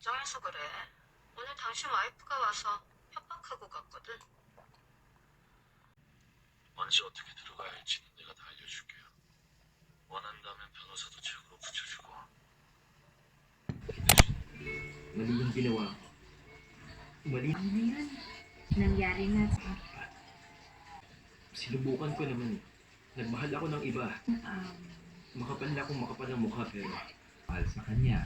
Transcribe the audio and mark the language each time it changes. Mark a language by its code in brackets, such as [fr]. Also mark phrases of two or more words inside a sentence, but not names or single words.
[ko] 몰라서 그래. 오늘 당신 와이프가 와서 협박하고 갔거든. 언제 어떻게 들어가야 할지는 내가 다 알려줄게요. 원한다면 변호사도 책으로 붙여주고. [tl] Mali yung ginawa ko. Mali. Ano na yun? Nangyari na. Sinubukan ko naman. Nagmahal ako ng iba. Makapal na akong makapal ng mukha pero mahal sa kanya.